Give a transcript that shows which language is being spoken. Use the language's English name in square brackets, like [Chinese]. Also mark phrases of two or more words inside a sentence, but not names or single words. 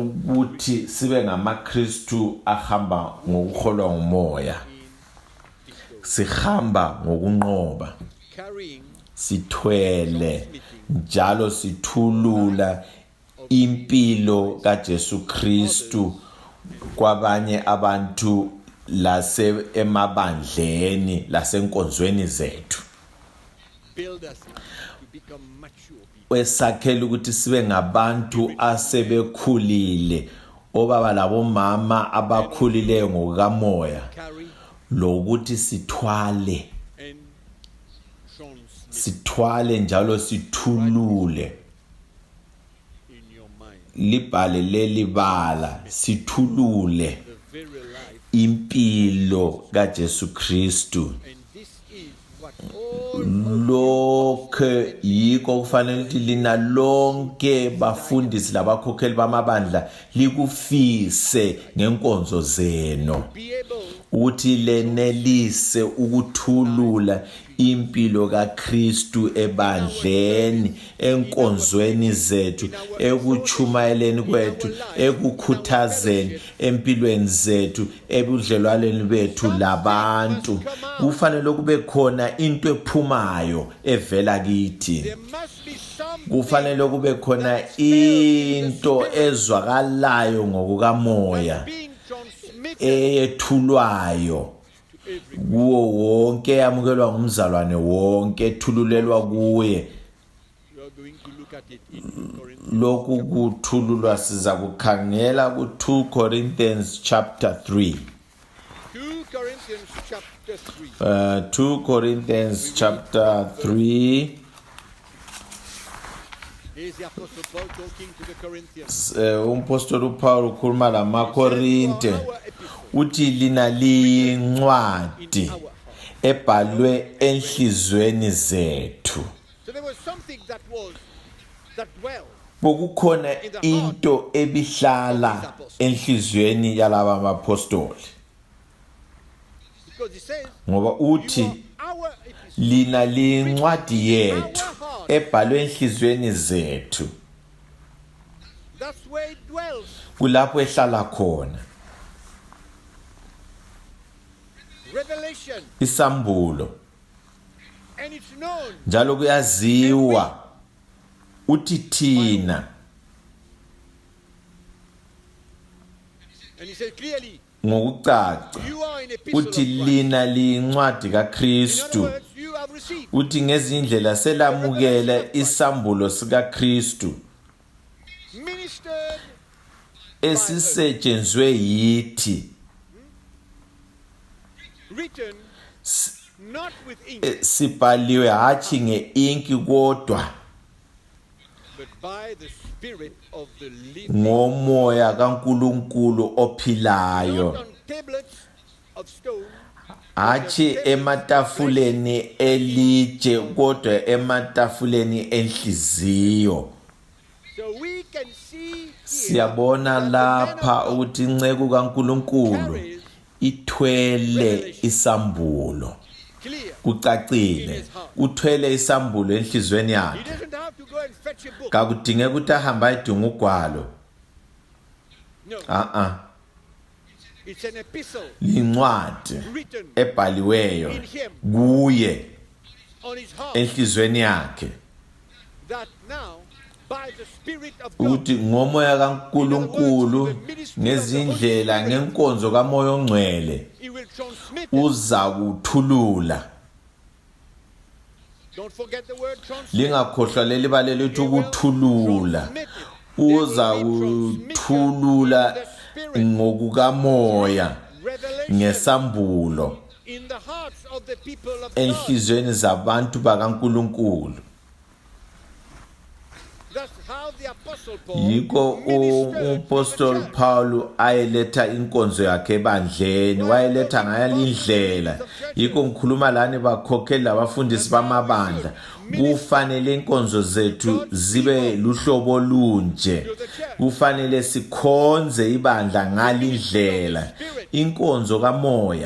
[North Ndebele] ukuthi sibe ngamaKristu ahamba ngokuholwa ngumoya, sihamba ngokunqoba, [English] carrying [North Ndebele] sithwele njalo sithulula impilo kaJesu Kristu kwabanye abantu emabandleni lasenkonzweni zethu. [English] build us up to become mature people. [North Ndebele] Wesakhela ukuthi sibe ngabantu asebekhulile, obaba labomama abakhulileyo ngokukamoya, [English] Carry [North Ndebele] lokuthi sithwale, [English] and transmit [North Ndebele] sithwale njalo sithulule [English] in your mind. [North Ndebele] libhale leli bala sithulule [English] the very life. [North Ndebele] impilo kaJesu Kristu. [English] And this is what all [North Ndebele] Lokho yiko kufanele ukuthi lina lonke bafundisi labakhokheli bamabandla likufise ngenkonzo zeno [English] be able [North Ndebele] ukuthi lenelise ukuthulula impilo kaKristu ebandleni, enkonzweni zethu, ekuchumayeleni kwethu, ekukhuthazeni empilweni zethu, ebudlelwaneni bethu labantu. Kufanele kube khona into ephumayo evela kithi. [English] there must be something [North Ndebele] Kufanele kube khona into ezwakalayo ngokukamoya [English] being transmitted [North Ndebele] eyethulwayo [English] to every. [North Ndebele] kuwo wonke amukelwa ngumzalwane wonke, ethululelwa kuye. [English] We are going to look at it in 2 Corinthians. [North Ndebele] Lokhu kuthululwa siza kukhangela ku2 Corinthians chapter 3. [English] 2 Corinthians chapter 3. 2 Corinthians chapter 3. Here's the Apostle Paul talking to the Corinthians. [North Ndebele] Umpostoli Paul ukhuluma lamaKorinte uthi lina liyincwadi ebhalwe enhlizweni zethu. [English] So there was something that dwelled. [North Ndebele] Bokukhona into ebihlala enhlizweni yalaba amapostoli, [English] Because he says, [North Ndebele] ngoba [English] you [North Ndebele] uthi [English] are our epistle. [North Ndebele] lina liyincwadi yethu ebhalwe enhlizweni zethu. [English] That's where it dwells. [North Ndebele] Kulapho ehlala khona [English] Revelation. [North Ndebele] isambulo, [English] And it's known. [North Ndebele] njalo kuyaziwa uthi thina. [English] And he says clearly, [North Ndebele] Ngokucaca [English] you are an epistle of [North Ndebele] uthi [English] Christ. [North Ndebele] lina liyincwadi [English] In other [North Ndebele] kaKristu, [English] words, you have received [North Ndebele] uthi ngezindlela selamukela isambulo sikaKristu [English] ministered [North Ndebele] esisetshenzwe yithi, [English] written not with ink [North Ndebele] sibhaliwe hathi ngeinki kodwa [English] but by the Spirit of the living, [North Ndebele] ngomoya kaNkulunkulu ophilayo, [English] not on tablets of stone, [North Ndebele] hathi ematafuleni elitshe kodwa ematafuleni enhliziyo. [English] so we can see here [North Ndebele] Siyabona [English] that the man [North Ndebele] lapha [English] of God [North Ndebele] ukuthi inceke kaNkulunkulu ithwele isambulo, [English] clear. [North Ndebele] kucacile uthwele isambulo enhlizweni [English] He [North Ndebele] yakhe. [English] doesn't have to go and fetch a book. [North Ndebele] Kakudingeka ukuthi ahambe ayidinga ugwalo. [English] No, it's an epistle [North Ndebele] Lincwadi [English] written [North Ndebele] ebhaliweyo [English] in him [North Ndebele] kuye [English] on his heart [North Ndebele] enhlizweni yakhe, [English] that now by the Spirit of God [North Ndebele] ukuthi ngomoya kaNkulunkulu ngezindlela ngenkonzo kamoya ongcwele [English] he will transmit it. [North Ndebele] uza kuthulula. [English] Don't forget the word transmit. [North Ndebele] Lingakhohlwa leli balele ukuthi ukuthulula, uza kuthulula ngokukamoya [English] Revelation [North Ndebele] ngesambulo [English] in the hearts of the people of God. [North Ndebele] enhlizweni zabantu bakaNkulunkulu. [English] That's how the Apostle Paul [North Ndebele] Yiko [English] ministered to the [North Ndebele] umpostoli [English] church. [North Ndebele] Paul ayeletha inkonzo yakhe ebandleni, wayeletha ngayalindlela. Yiko ngikhuluma lani bakhokheli labafundisi bamabandla, kufanele inkonzo zethu zibe luhlobo lunje. Kufanele sikhonze ibandla ngalindlela, inkonzo kamoya,